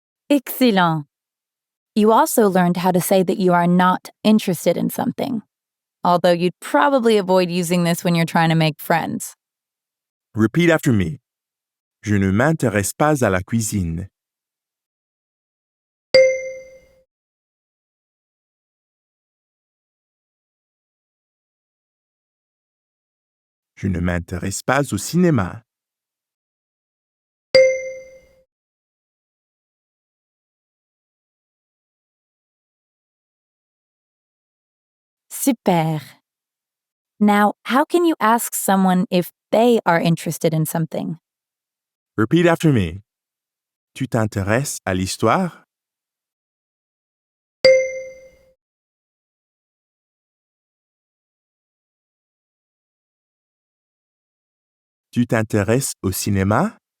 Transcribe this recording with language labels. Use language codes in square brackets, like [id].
[en] Excellent. You also learned how to say that you are not interested in something, although you'd probably avoid using this when you're trying to make friends. Repeat after me. [fr] Je ne m'intéresse pas à la cuisine. Je ne m'intéresse pas au cinéma. [en] Super. Now, how can you ask someone if they are interested in something? Repeat after me. [fr] Tu t'intéresses à l'histoire? Tu t'intéresses au cinéma?